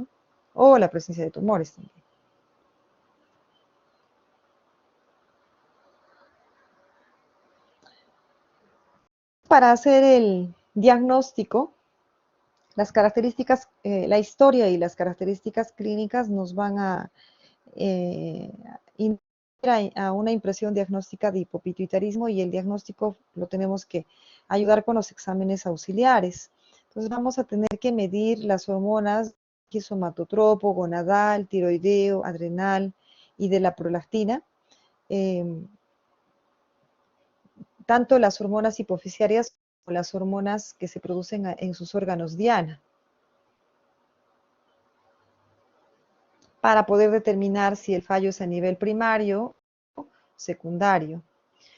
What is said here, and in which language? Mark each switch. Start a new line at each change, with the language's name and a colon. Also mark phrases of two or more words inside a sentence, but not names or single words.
Spanish: O la presencia de tumores también. Para hacer el diagnóstico, las características, la historia y las características clínicas nos van a inducir a una impresión diagnóstica de hipopituitarismo y el diagnóstico lo tenemos que ayudar con los exámenes auxiliares. Entonces vamos a tener que medir las hormonas somatotropo, gonadal, tiroideo, adrenal y de la prolactina. Tanto las hormonas hipofisiarias como las hormonas que se producen en sus órganos diana, para poder determinar si el fallo es a nivel primario o secundario.